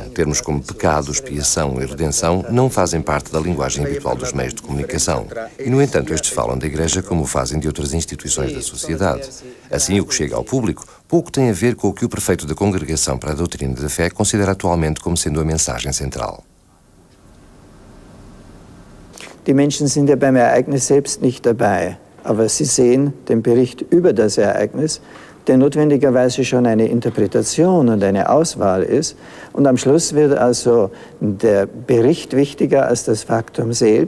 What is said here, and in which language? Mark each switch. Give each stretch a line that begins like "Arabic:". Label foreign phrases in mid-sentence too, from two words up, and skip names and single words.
Portuguese: Termos como pecado, expiação e redenção não fazem parte da linguagem habitual dos meios de comunicação. E, no entanto, estes falam da Igreja como fazem de outras instituições da sociedade. Assim, o que chega ao público pouco tem a ver com o que o prefeito da Congregação para a Doutrina da Fé considera atualmente como sendo a mensagem central.
German: Die Menschen sind ja beim Ereignis selbst nicht dabei, aber sie sehen den Bericht über das Ereignis, der notwendigerweise schon eine Interpretation und eine Auswahl ist. Und am Schluss wird also der Bericht wichtiger als das Faktum selbst.